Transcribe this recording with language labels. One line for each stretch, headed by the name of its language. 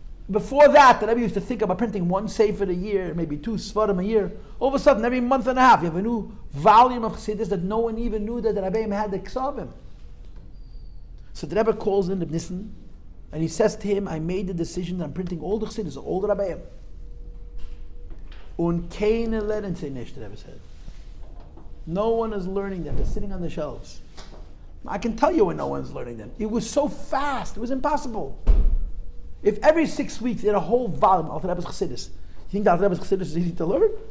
English: Before that, the Rebbe used to think about printing one sefer a year, maybe 2 Sefarim a year. All of a sudden, every month and a half, you have a new volume of Chassidus that no one even knew that the Rebbe had the Ksavim. So the Rebbe calls in Reb Nissen, and he says to him, I made the decision that I'm printing all the Chassidus, all the Rebbeim.
Yiddish: Und keine lernen sie nicht,
English: the Rebbe said. No one is learning them. They're sitting on the shelves. I can tell you when no one's learning them. It was so fast. It was impossible. If every 6 weeks they had a whole volume of the Rebbe's Chassidus, you think that the Rebbe's Chassidus is easy to learn?